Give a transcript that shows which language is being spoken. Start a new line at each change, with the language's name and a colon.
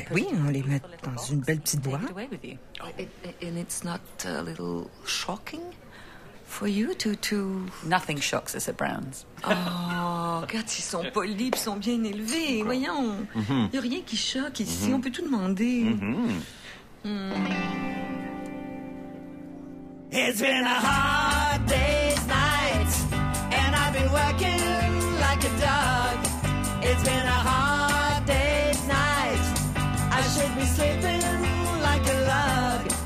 French: Oui, on les met dans une belle petite boîte.
English: And it's not a little shocking for you to Nothing shocks us at Brown's.
French: Oh, regarde, ils sont polis, ils sont bien élevés. Okay. Voyons, il n'y a rien qui choque ici. Mm-hmm. On peut tout demander.
English: It's been a hard day's night, and I've been working like a dog. It's been a hard day's night. I should be sleeping like a log.